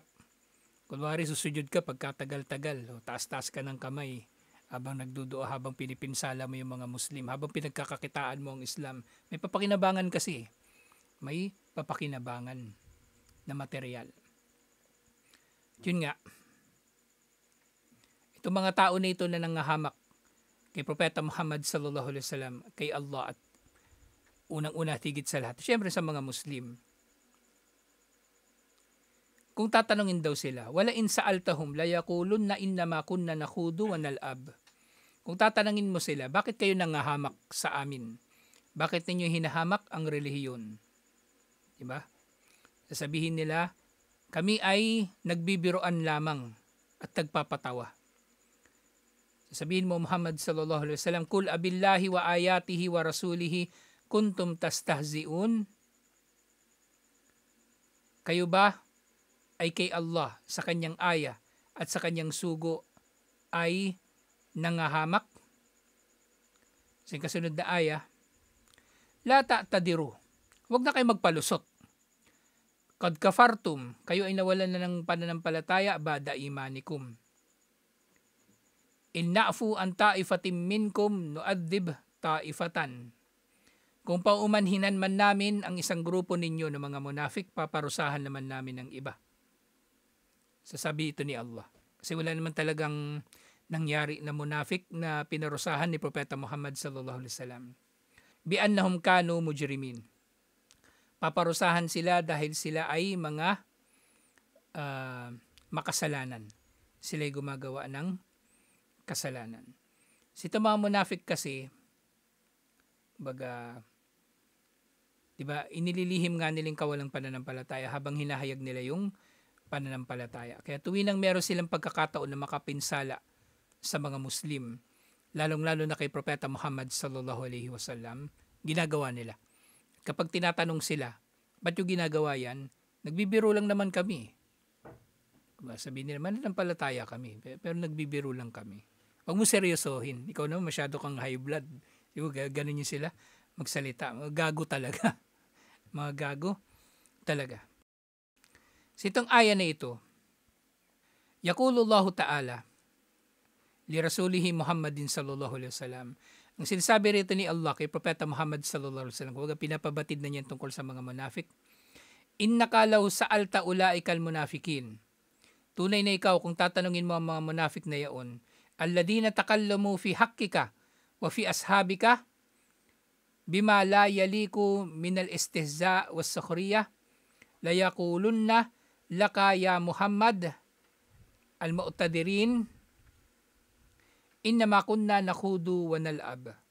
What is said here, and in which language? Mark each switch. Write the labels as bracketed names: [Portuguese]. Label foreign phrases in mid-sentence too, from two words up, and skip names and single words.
[Filipino] Kunwari susujud ka pagkatagal-tagal, taas-taas ka ng kamay habang nagduduo, habang pinipinsala mo yung mga Muslim, habang pinagkakakitaan mo ang Islam. May papakinabangan kasi. May papakinabangan na material. Yun nga. Itong mga tao na ito na nangahamak kay Propeta Muhammad [Arabic] صلى الله عليه وسلم, [Filipino] kay Allah at unang-una higit sa lahat, syempre sa mga Muslim. Kung tatanungin daw sila, [Arabic] ولئن سألتهم ليقولن إنما كنا نخوض ونلعب. [Filipino] Kung tatanungin mo sila, bakit kayo nangahamak sa amin? Bakit ninyo hinahamak ang relihiyon? Diba? Sasabihin nila, kami ay nagbibiroan lamang at nagpapatawa. Sasabihin mo [Arabic] محمد صلى الله عليه وسلم قل أبالله وآياته ورسوله كنتم تستهزئون. [Filipino] Kayo ba ay kay Allah sa kanyang aya at sa kanyang sugo ay nangahamak? Sa kasunod na aya, [Arabic] لا تعتذروا, [Filipino] huwag na kayo magpalusot. [Arabic] قد كفرتم, [Filipino] kayo ay nawalan na ng pananampalataya [Arabic] بعد إيمانكم. إن نعف عن طائفة منكم نعذب طائفة. [Filipino] Kung paumanhinan man namin ang isang grupo ninyo ng mga munafik, paparusahan naman namin ang iba. Sasabi ito ni Allah. Kasi wala naman talagang nangyari na munafik na pinarusahan ni Propeta Muhammad [Arabic] صلى الله عليه وسلم. بأنهم كانوا مجرمين. [Filipino] Paparusahan sila dahil sila ay mga makasalanan. Sila ay gumagawa ng kasalanan. Si mga munafik kasi, baga, diba, inililihim nga nilang kawalang pananampalataya habang hinahayag nila yung pananampalataya. Kaya tuwing meron silang pagkakataon na makapinsala sa mga Muslim, lalong-lalo na kay Propeta Muhammad [Arabic] صلى الله عليه وسلم, [Filipino] ginagawa nila. Kapag tinatanong sila, ba't yung ginagawa yan? Nagbibiro lang naman kami. Sabihin nila, mananampalataya kami, pero nagbibiro lang kami. Huwag mo seryosohin. Ikaw naman masyado kang [English] high blood. [Filipino] Ganun yung sila magsalita. Mga gago talaga. Mga gago talaga. So itong aya na ito, [Arabic] يقول الله تعالى لرسوله محمد صلى الله عليه وسلم. [Filipino] Ang sinasabi rito ni Allah kay Propeta Muhammad [Arabic] صلى الله عليه وسلم, [Filipino] huwag pinapabatid na niyan tungkol sa mga munafik. [Arabic] إنك لو سألت أولئك المنافقين. [Filipino] Tunay na ikaw kung tatanungin mo ang mga munafik na yaon, [Arabic] الذين تكلموا في حقك وفي أصحابك بما لا يليق من الاستهزاء والسخرية ليقولن لك يا محمد المعتذرين إنما كنا نخوض ونلعب.